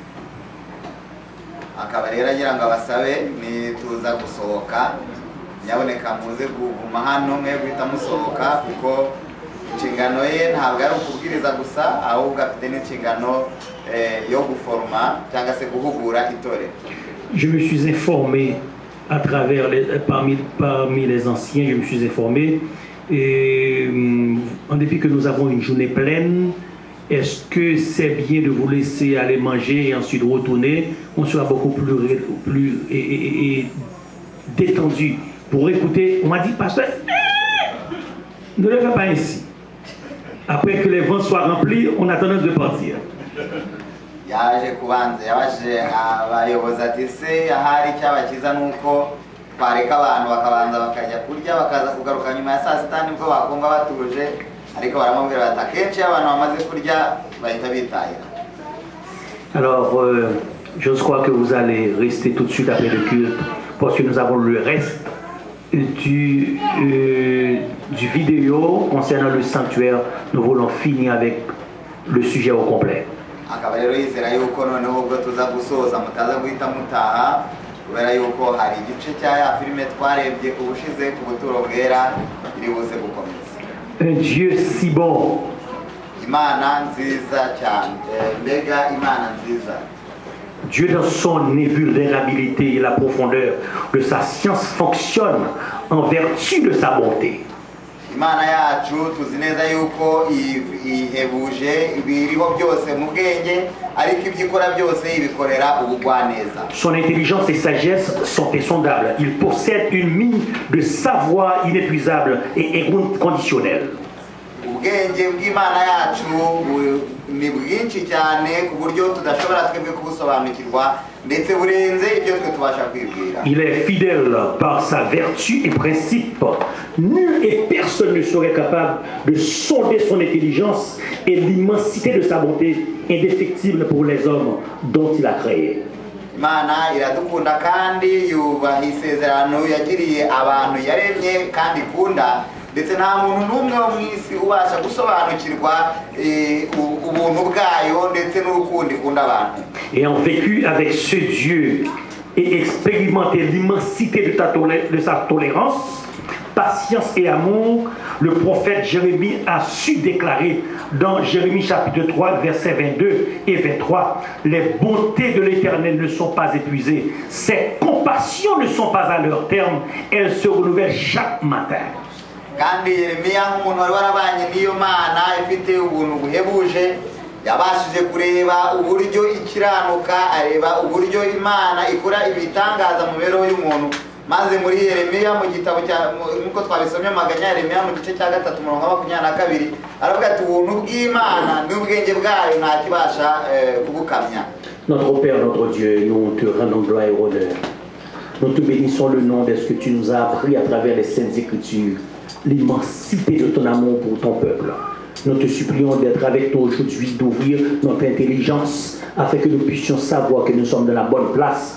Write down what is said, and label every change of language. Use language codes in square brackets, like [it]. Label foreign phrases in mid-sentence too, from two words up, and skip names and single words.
[rw] Akaba rero agira ngo abasabe nituza gusohoka nyaboneka muze kuguma hano mwe guhita musohoka kuko inshingano ye ntabwo ari ukubwiriza gusa ahubwo afite n'inshingano yo guforma cyangwa se guhugura itorero. [fr] Je me suis informé à travers parmi les anciens, je me suis informé et en dépit que nous avons une journée pleine, est-ce que c'est bien de vous laisser aller manger et ensuite retourner? On sera beaucoup plus détendu pour écouter. On m'a dit, pasteur, ne le fais pas ainsi. Après que les vents soient remplis, on a tendance de partir. [rw] Yaje kubanza yabaje abayobozi ati se ahari cyabakiza nuko twareka abantu bakabanza bakajya kurya bakaza kugaruka nyuma ya saa sita nibwo bakumva batuje, ariko baramubwira bati akenshi abantu bamaze kurya bahita bitahira. [fr] Alors, je crois que vous allez rester tout de suite après le culte parce que nous avons le reste du vidéo concernant le sanctuaire. Nous voulons finir avec le sujet au complet. [rw] Akaba rero yizera yuko noneho ubwo tuza gusoza mutaza guhita mutaha kubera yuko hari igice cya ya filime twarebye ubushize ku buturo bwera iri buze gukomeza. [fr] Un Dieu si bon. [rw] Imana nziza cyane, mbega Imana nziza. [fr] Dieu dans son invulnérabilité et la profondeur de sa science fonctionne en vertu de sa bonté. [rw] Imana yacu tuzi neza yuko ihebuje ibiriho byose mu bwenge ariko ibyo ikora byose ibikorera ubugwaneza. [fr] Son intelligence et sagesse sont insondables. Il possède une mine de savoir inépuisable et inconditionnelle. [rw] Ubwenge bw'Imana yacu ni bwinshi cyane ku buryo tudashobora twebwe kubusobanukirwa ndetse burenze ibyo twe tubasha kwibwira. [fr] Il est fidèle par sa vertu et principe. Nul et personne ne serait capable de sonder son intelligence et l'immensité de sa bonté indéfectible pour les hommes dont il a créé. [rw] Imana iradukunda kandi yubaha isezerano yagiriye abantu yaremye kandi ikunda. ndetse nta muntu n'umwe wo mu isi ubasha gusobanukirwa ubuntu bwayo ndetse n'urukundo ikunda abantu. [fr] Ayant vécu avec ce Dieu et expérimenté l'immensité de sa tolérance, patience et amour, le prophète Jérémie a su déclarer dans Jérémie chapitre 3, versets 22 et 23, « Les bontés de l'Éternel ne sont pas épuisées, ses compassions ne sont pas à leur terme, elles se renouvellent chaque matin. » [rw] kandi Yeremiya nk'umuntu wari warabanye n'iyo Mana ifite ubuntu buhebuje yabashije kureba uburyo ikiranuka, areba uburyo Imana ikora ibitangaza mu mibereho y'umuntu, maze muri Yeremiya mu gitabo nk'uko twabisomye mu maganya ya Yeremiya mu gice cya 3:22 aravuga ati ubuntu bw'Imana n'ubwenge bwayo nta kibasha kubukamya. [fr] Notre Père, notre Dieu, nous te rendons gloire et honneur. Nous te bénissons le nom de ce que tu nous as appris à travers les Saintes Écritures, l'immensité de ton amour pour ton peuple. Nous te supplions d'être avec nous aujourd'hui, d'ouvrir notre intelligence afin que nous puissions savoir que nous sommes dans la bonne place.